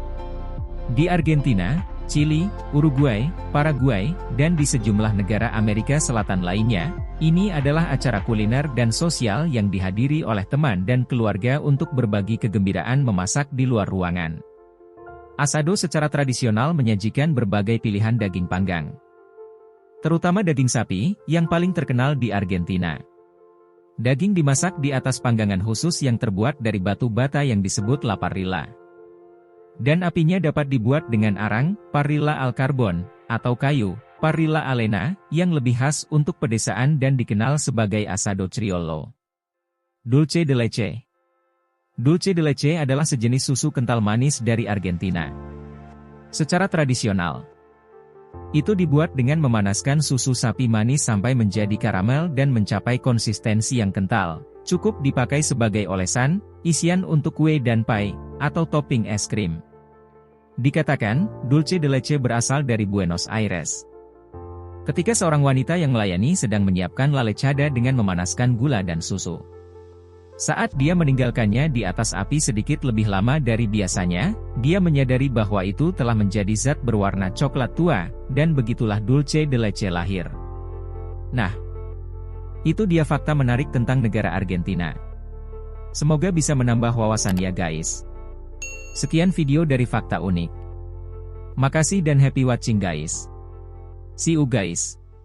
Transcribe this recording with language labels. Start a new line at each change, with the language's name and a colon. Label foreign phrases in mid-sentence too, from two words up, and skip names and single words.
Indonesian: Di Argentina, Chili, Uruguay, Paraguay, dan di sejumlah negara Amerika Selatan lainnya, ini adalah acara kuliner dan sosial yang dihadiri oleh teman dan keluarga untuk berbagi kegembiraan memasak di luar ruangan. Asado secara tradisional menyajikan berbagai pilihan daging panggang, terutama daging sapi, yang paling terkenal di Argentina. Daging dimasak di atas panggangan khusus yang terbuat dari batu bata yang disebut
Spanish: la parrilla.
Indonesian: Dan apinya dapat dibuat dengan arang,
Spanish: parrilla al carbon,
Indonesian: atau kayu,
Spanish: parrilla alena,
Indonesian: yang lebih khas untuk pedesaan dan dikenal sebagai
Spanish: asado criollo. Dulce de leche. Dulce de leche
Indonesian: adalah sejenis susu kental manis dari Argentina. Secara tradisional, itu dibuat dengan memanaskan susu sapi manis sampai menjadi karamel dan mencapai konsistensi yang kental. Cukup dipakai sebagai olesan, isian untuk kue dan pie, atau topping es krim. Dikatakan,
Spanish: dulce de leche
Indonesian: berasal dari Buenos Aires. Ketika seorang wanita yang melayani sedang menyiapkan
Spanish: la lechada
Indonesian: dengan memanaskan gula dan susu. Saat dia meninggalkannya di atas api sedikit lebih lama dari biasanya, dia menyadari bahwa itu telah menjadi zat berwarna coklat tua, dan begitulah
Spanish: dulce de leche
Indonesian: lahir. Nah, itu dia fakta menarik tentang negara Argentina. Semoga bisa menambah wawasan ya guys. Sekian video dari Fakta Unik. Makasih dan
English: happy watching guys. See you guys.